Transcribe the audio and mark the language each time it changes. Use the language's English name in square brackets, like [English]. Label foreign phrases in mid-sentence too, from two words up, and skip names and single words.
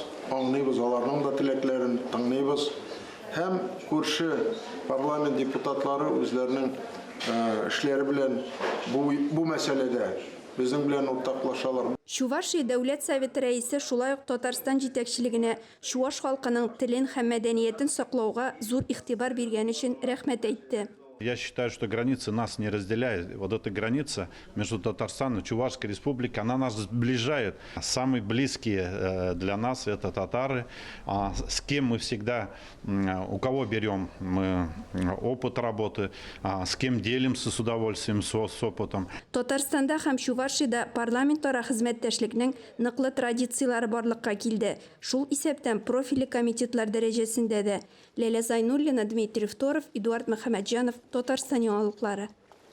[Tatar] Аңлыйбыз аларның да теләкләрен, тыңлыйбыз һәм күрше парламент депутатлары үзләренең эшләре белән бу мәсьәләдә безнең белән уртаклашалар. Чувашия Дәүләт Советы рәисе шулай ук Татарстан җитәкчелегенә чуаш халкының телен һәм мәдәниятен саклауга зур игътибар биргән өчен рәхмәт әйтте. [Russian] Я считаю, что границы нас не разделяют. Вот эта граница между Татарстаном и Чувашской республикой, она нас сближает. Самые близкие для нас это татары, с кем мы всегда, у кого берем мы опыт работы, с кем делимся с удовольствием с опытом. [Tatar] Татарстанда һәм Чувашиядә парламентара хезмәттәшлекнең ныклы традициялары барлыкка килде. Шул исәптән профильле комитетлар дәрәҗәсендә дә Ләлә Зайнуллина, Дмитрий Второв, Эдуард Мөхәммәтҗанов, Татарстан яңалыклары.